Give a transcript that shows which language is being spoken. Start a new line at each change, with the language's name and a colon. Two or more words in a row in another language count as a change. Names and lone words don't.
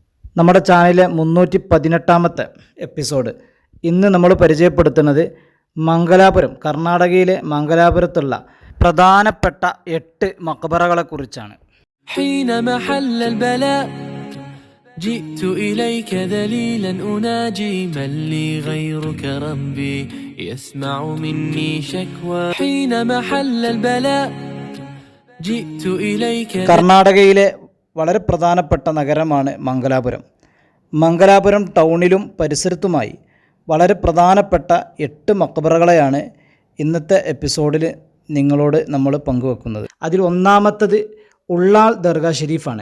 Malayalam: നമ്മുടെ ചാനലിലെ 318ാമത്തെ എപ്പിസോഡ്. ഇന്ന് നമ്മൾ പരിചയപ്പെടുത്തുന്നത് മംഗലാപുരം, കർണാടകയിലെ മംഗലാപുരത്തുള്ള പ്രധാനപ്പെട്ട 8 മക്ബറകളെ കുറിച്ചാണ്.
Arabic: جئت إليك ذليلا أناجي من لي غيرك ربي يسمع مني شكوى حين محل البلاء جئت إليك.
Malayalam: കർണാടകയിലെ വളരെ പ്രധാനപ്പെട്ട നഗരമാണ് മംഗലാപുരം. മംഗലാപുരം ടൗണിലും പരിസരത്തുമായി വളരെ പ്രധാനപ്പെട്ട 8 മക്ബറകളെയാണ് ഇന്നത്തെ എപ്പിസോഡിൽ നിങ്ങളോട് നമ്മൾ പങ്കുവെക്കുന്നത്. അതിൽ ഒന്നാമത്തത് ഉള്ളാൾ ദർഗ ഷെരീഫാണ്.